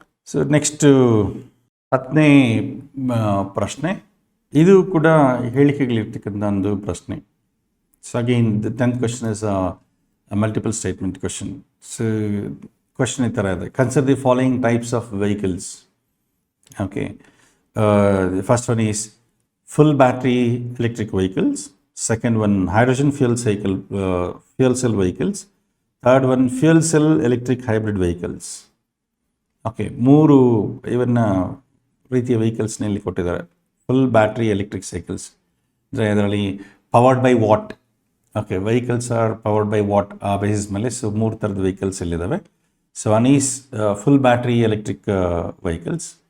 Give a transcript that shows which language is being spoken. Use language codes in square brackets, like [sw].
[kn] So next 10ನೇ ಪ್ರಶ್ನೆ, ಇದು ಕೂಡ ಹೇಳಿಕೆಗಳಿರ್ತಕ್ಕಂಥ ಒಂದು ಪ್ರಶ್ನೆ. [en] So again the 10th question is multiple statement question. So question [kn] ಈ ಥರ ಇದೆ, [en] Consider the following types of vehicles. Okay, the first one is full battery electric vehicles. Second one, hydrogen fuel cell vehicles. Third one, fuel cell electric hybrid vehicles. [kn] Okay, ಮೂರು ಇವನ್ನ ರೀತಿಯ ವೆಹಿಕಲ್ಸ್ನಲ್ಲಿ ಕೊಟ್ಟಿದ್ದಾರೆ. Full battery electric cycles ಅಂದರೆ ಅದರಲ್ಲಿ [en] Powered by what. [kn] Okay, [en] vehicles are powered by what [kn] ಆ basis ಮೇಲೆ so ಮೂರು ಥರದ vehicles ಇಲ್ಲಿದ್ದಾವೆ. [en] So one is full battery electric vehicles.